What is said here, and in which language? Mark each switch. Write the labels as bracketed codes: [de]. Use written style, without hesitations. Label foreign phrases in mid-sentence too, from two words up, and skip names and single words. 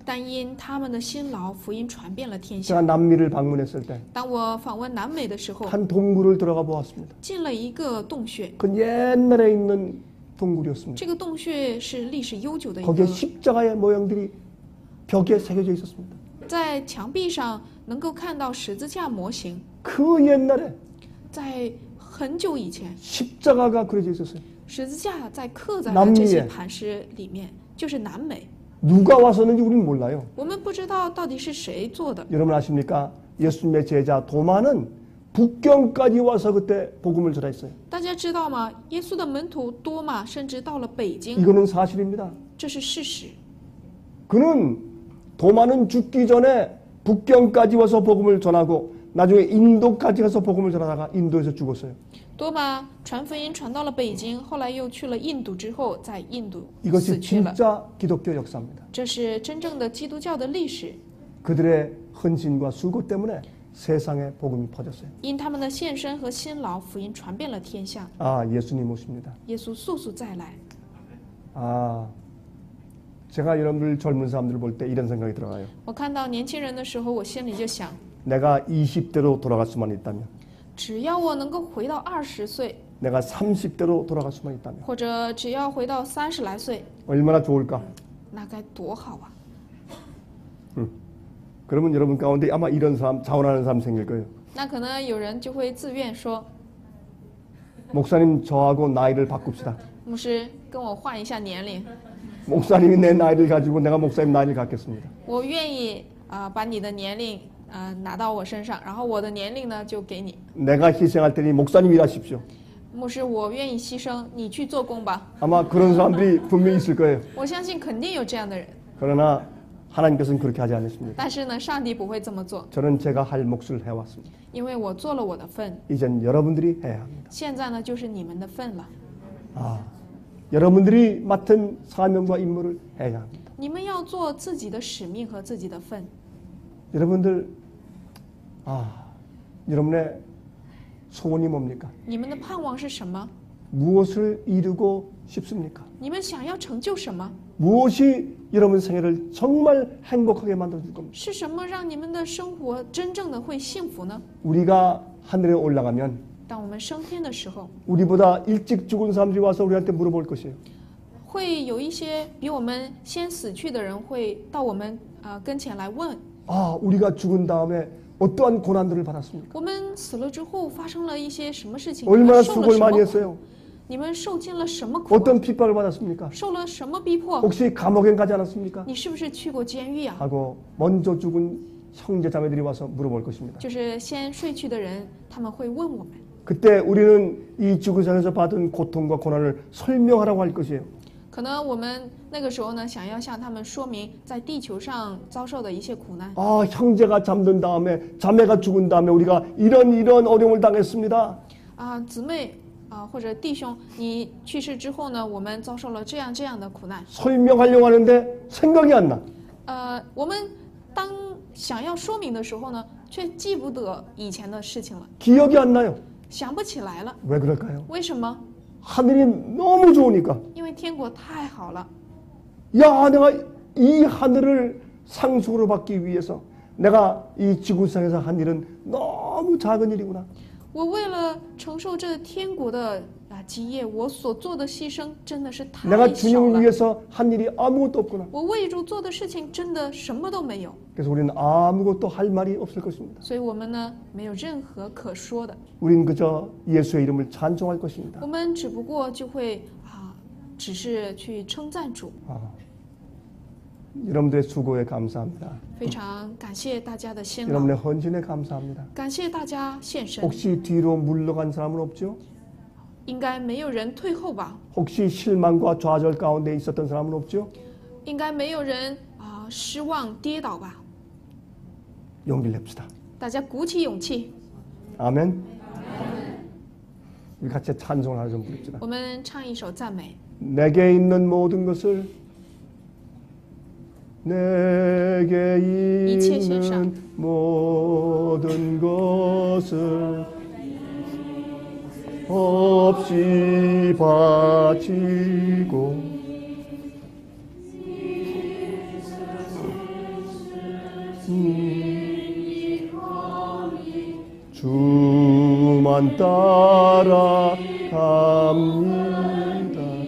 [zh] 但因他们的辛劳，福音传遍了天 [ko] 제가 [zh] 下。 [ko] 남미를 방문했을 때 한 [zh] 当我访问南美的时候， [ko] 동굴을 들어가 보았습니다. [zh] 进了一个洞穴， [ko] 그 옛날에 있는 동굴이었습니다. [zh] 这个洞穴是历史悠久的一 [ko] 거기에 [zh] 个， [ko] 십자가의 모양들이 벽에 새겨져 있었습니다. [zh] 在墙壁上能够看到十字架模型。 [ko] 그 옛날에 [zh] 在很久以前， [ko] 십자가가 그려져 있었어요. [zh] 十字架在刻在南了美这些磐石里面，就是南美。 [ko] 누가 와서는지 우리는 몰라요. [zh] 我们不知道到底是谁做的。 [ko] 여러분 아십니까? 예수님의 제자 도마는 북경까지 와서 그때 복음을 전했어요. [zh] 大家知道吗？耶稣的门徒多马甚至到了北京， [ko] 이거는 사실입니다. [zh] 这是事实。 [ko] 그는 도마는 죽기 전에 북경까지 와서 복음을 전하고 나중에 인도까지 가서 복음을 전하다가 인도에서 죽었어요. [zh] 多马传福音传到了北京，后来又去了印度，之后在印度 [ko] 이것이 [zh] 死去了。 [ko] 진짜 기독교 역사입니다. [zh] 这是真正的基督教的历史， [ko] 그들의 헌신과 수고 때문에 세상에 복음이 퍼졌어요. [zh] 因他们的献身和辛劳，福音传遍了天下。 [ko] 아, 예수님 오십니다. [zh] 耶稣速速再来。 [ko] 아, 제가 여러분들 젊은 사람들을 볼 때 이런 생각이 들어가요. [zh] 我看到年轻人的时候，我心里就想， [ko] 내가 20대로 돌아갈 수만 있다면, [zh] 只要我能够回到20岁， [ko] 내가 30대로 돌아갈 수만 있다면 [zh] 或者只要回到30来岁， [ko] 얼마나 좋을까? [zh] 那该多好啊！ [ko] 그러면 여러분 가운데 아마 이런 사람, 자원하는 사람 생길 거예요. [zh] 那可能有人就会自愿说， [ko] 목사님 저하고 나이를 바꿉시다. [zh] 牧师跟我换一下年龄， [ko] 목사님이 내 나이를 가지고 내가 목사님 나이를 갖겠습니다. [zh] 我愿意把你的年龄拿到我身上，然后我的年龄呢就给你。 [ko] 내가 희생할 테니 목사님 일하십시오. [zh] 牧师，我愿意牺牲，你去做工吧。 [ko] 아마 그런 사람들이 분명히 있을 거예요. [zh] 我相信肯定有这样的人， [ko] 그러나 하나님께서는 그렇게 하지 않으십니다. [zh] 但是呢，上帝不会这么做， [ko] 저는 제가 할 몫을 해왔습니다. [zh] 因为我做了我的份， [ko] 이젠 여러분들이 해야 합니다. [zh] 现在呢就是你们的份了。 [ko] 아, 여러분들이 맡은 사명과 임무를 해야 합니다. [zh] 你们要做自己的使命和自己的份。 [ko] 여러분들, 여러분의 소원이 뭡니까? [zh] 你们的盼望是什么？ [ko] 무엇을 이루고 싶습니까? [zh] 你们想要成就什么？ [ko] 무엇이 여러분 생애를 정말 행복하게 만들어줄 겁니다. [zh] 是什么让你们的生活真正的会幸福呢？ [ko] 우리가 하늘에 올라가면 [zh] 当我们升天的时候， [ko] 우리보다 일찍 죽은 사람들이 와서 우리한테 물어볼 것이에요. [zh] 会有一些比我们先死去的人会到我们跟前来问， [ko] 우리가 죽은 다음에 어떠한 고난들을 받았습니까? [zh] 我们死了之后发生了一些什么事情？ [ko] 얼마나 [zh] 你们受了 [ko] 수고를 [zh] 什么 [ko] 많이 [zh] 苦？ [ko] 했어요? [zh] 你们受尽了什么苦？ [ko] 어떤 핍박을 받았습니까? [zh] 受了什么逼迫？ [ko] 혹시 감옥에 가지 않았습니까? [zh] 你是不是去过监狱啊？ [ko] 하고 먼저 죽은 형제 자매들이 와서 물어볼 것입니다. [zh] 就是先睡去的人，他们会问我们。 [ko] 그때 우리는 이 지구상에서 받은 고통과 고난을 설명하라고 할 것이에요. [zh] 可能我们那个时候呢，想要向他们说明在地球上遭受的一些苦难。 [ko] 형제가 잠든 다음에 자매가 죽은 다음에 우리가 이런 어려움을 당했습니다. [zh] 姊妹或者弟兄，你去世之后呢，我们遭受了这样的苦难。 [ko] 설명하려고 하는데 생각이 안 나. [zh] 我们当想要说明的时候呢，却记不得以前的事情了， [ko] 기억이 안 나요. [zh] 想不起来了。 [ko] 왜 그럴까요? [zh] 为什么？ [ko] 하늘이 너무 좋으니까. [zh] 因为天国太好了。 [ko] 야, 내가 이 하늘을 상속으로 받기 위해서 내가 이 지구상에서 한 일은 너무 작은 일이구나. [zh] 我为了承受这天国的基业，我所做的牺牲真的是太 [ko] 내가 [zh] 小 [ko] 주님을 [zh] 了。 [ko] 위해서 한 일이 아무것도 없구나. [zh] 我为主做的事情真的什么都没有， [ko] 그래서 우리는 아무것도 할 말이 없을 것입니다. [zh] 所以我们呢没有任何可说的， [ko] 우리는 그저 예수의 이름을 찬송할 것입니다. [zh] 我们只不过就会只是去称赞主。 [ko] 여러분들의 수고에 감사합니다. [zh] 非常感谢大家的辛劳， [ko] 여러분의 헌신에 감사합니다. [zh] 感谢大家献身。 [ko] 혹시 뒤로 물러간 사람은 없죠? [zh] 应该没有人退后吧？ [ko] 혹시 실망과 좌절 가운데 있었던 사람은 없죠? [zh] 应该没有人失望跌倒吧？ [ko] 용기를 냅시다. [zh] 大家鼓起勇气， [ko] 아멘. 우리 같이 찬송을 하나 좀 부릅시다. [zh] 我们唱一首赞美。 [ko] 내게 있는 모든 것을 내게 있는 모든 것을 없이 바치고 주만 따라갑니다.